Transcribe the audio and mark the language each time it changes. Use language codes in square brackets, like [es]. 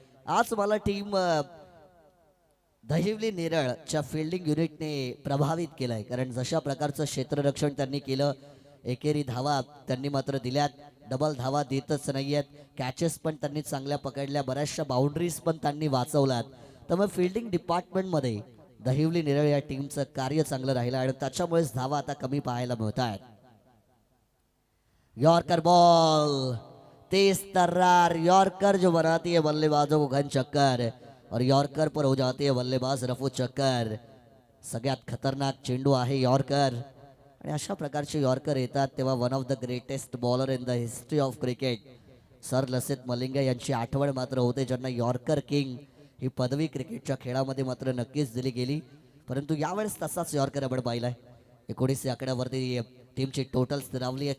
[mr] आज मला team Dahivali नेरळच्या fielding युनिटने प्रभावित केलाय, कारण जशा प्रकारचं क्षेत्ररक्षण त्यांनी केलं, एकेरी धावा त्यांनी मात्र दिल्यात, डबल धावा देतच नाहीयेत. कॅचेस पण त्यांनी चांगल्या पकडल्या, बऱ्याचशा बाउंड्रीज पण त्यांनी वाचवल्यात. त्यामुळे फिल्डिंग डिपार्टमेंटमध्ये दहिवली नेरळ या टीमचं कार्य चांगलं राहिलं, आणि त्याच्यामुळेच धावा आता कमी पाहायला मिळत आहेत. [hi] यॉर्कर बॉल, तेज तर्रार यॉर्कर जो बनाती है बल्लेबाजों को घन चक्कर, और यॉर्कर पर हो जाती है बल्लेबाज रफू चक्कर. [mr] सगळ्यात खतरनाक चेंडू आहे यॉर्कर, आणि अशा प्रकारचे यॉर्कर येतात तेव्हा [en] one of the greatest bowler in the history of cricket [mr] sir Lasith Malinga यांची आठवण मात्र होते, ज्यांना यॉर्कर किंग ही पदवी क्रिकेटच्या खेळामध्ये मात्र नक्कीच दिली गेली. परंतु यावेळेस तसाच यॉर्कर आपण पाहिलाय. 19 आकड्यावरती टीमची टोटल स्थिरावली आहे.